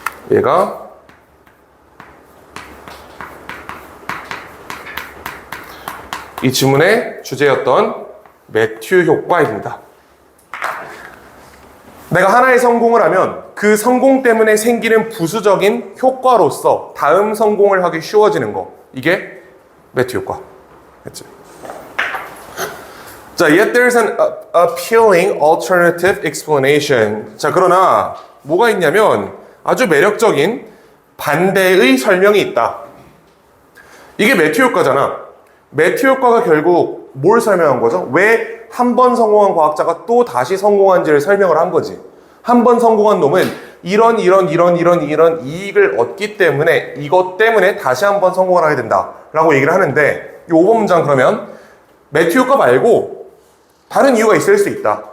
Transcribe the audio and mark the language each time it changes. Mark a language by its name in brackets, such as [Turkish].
[Korean] 얘가 이 지문의 주제였던 매튜 효과입니다. 내가 하나의 성공을 하면 그 성공 때문에 생기는 부수적인 효과로서 다음 성공을 하기 쉬워지는 거. 이게 매튜 효과. 됐지? [English] 자, yet there's an appealing alternative explanation. [Korean] 자, 그러나 뭐가 있냐면 아주 매력적인 반대의 설명이 있다. 이게 매튜 효과잖아. 매튜 효과가 결국 뭘 설명한 거죠? 왜 한 번 성공한 과학자가 또 다시 성공한지를 설명을 한 거지. 한 번 성공한 놈은 이런 이익을 얻기 때문에 이것 때문에 다시 한 번 성공을 하게 된다 라고 얘기를 하는데 이 5번 문장 그러면 매튜 효과 말고 다른 이유가 있을 수 있다.